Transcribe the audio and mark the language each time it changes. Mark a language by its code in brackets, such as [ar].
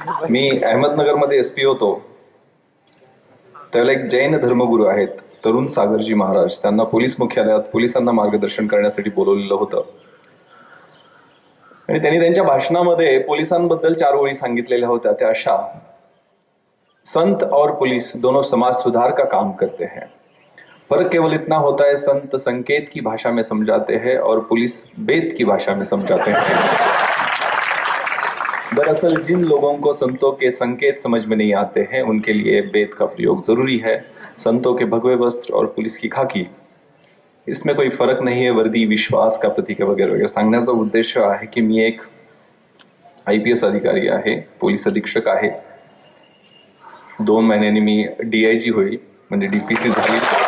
[mr] मी अहमदनगरमध्ये एसपी होतो त्यावेळेला एक जैन धर्मगुरू आहेत तरुण सागरजी महाराज, त्यांना पोलीस मुख्यालयात पोलिसांना मार्गदर्शन करण्यासाठी बोलवलेलं होतं आणि त्यांनी त्यांच्या भाषणामध्ये पोलिसांबद्दल 4 ओळी सांगितलेल्या होत्या. त्या अशा: [hi] संत और पुलिस दोनों समाज सुधार का काम करते हैं. फर्क केवल इतना होता है, संत संकेत की भाषा में समझाते हैं और पुलिस वेद की भाषा में समझाते हैं. दरअसल जिन लोगों को संतों के संकेत समझ में नहीं आते हैं उनके लिए वेद का प्रयोग जरूरी है. संतों के भगवे वस्त्र और पुलिस की खाकी, इसमें कोई फर्क नहीं है. वर्दी विश्वास का प्रतीक है वगैरे वगैरे. [mr] सांगण्याचा उद्देश आहे की मी एक IPS अधिकारी आहे, पोलीस अधीक्षक आहे. 2 महिन्यांनी मी DIG होईल, म्हणजे DPC झाली.